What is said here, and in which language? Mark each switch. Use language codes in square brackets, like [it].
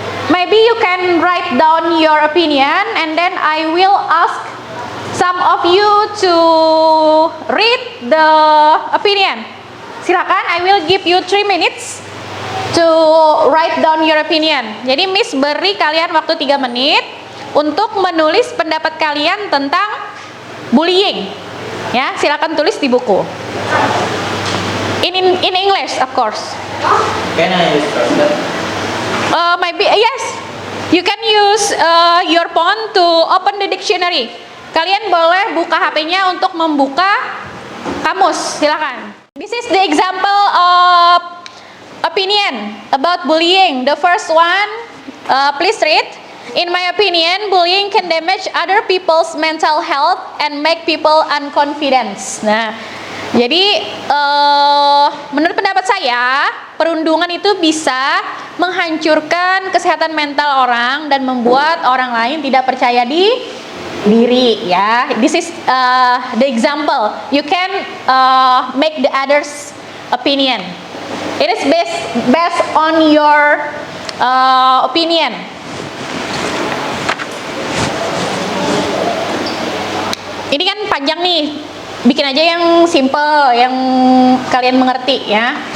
[en] Maybe you can write down your opinion and then I will ask some of you to read the opinion. Silakan, I will give you 3 minutes to write down your opinion. [id] Jadi Miss beri kalian waktu 3 menit untuk menulis pendapat kalian tentang bullying. Ya, silakan tulis di buku. In English, of course. [en] Can I use cursor? Maybe yes. You can use your phone to open the dictionary. [id] Kalian boleh buka HP-nya untuk membuka kamus. Silakan. [en] This is the example of opinion about bullying. The first one, please read. In my opinion, bullying can damage other people's mental health and make people unconfident. [id] Nah, jadi menurut pendapat saya, perundungan itu bisa menghancurkan kesehatan mental orang dan membuat orang lain tidak percaya diri. [en] Ya, this is the example. You can make the others' opinion. It is based on your opinion. [id] Ini kan panjang nih. Bikin aja yang simple, yang kalian mengerti ya.